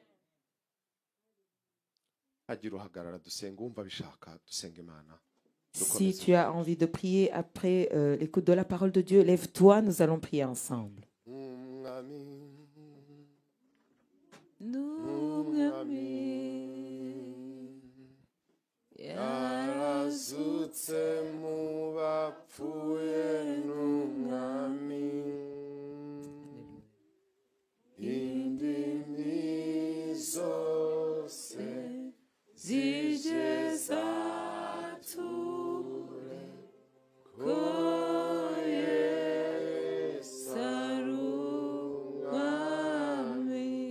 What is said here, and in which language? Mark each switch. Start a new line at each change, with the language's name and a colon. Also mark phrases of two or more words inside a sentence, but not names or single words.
Kinyarwanda: agira uhagarara dusenga, wumva bishaka dusenga Imana.
French: Si tu as envie de prier après l'écoute de la parole de Dieu, lève-toi, nous allons prier ensemble.
Kinyarwanda: yarazutse mu bapfuye n'umwami, indimi zose zije zature ko Yesu ari umwami.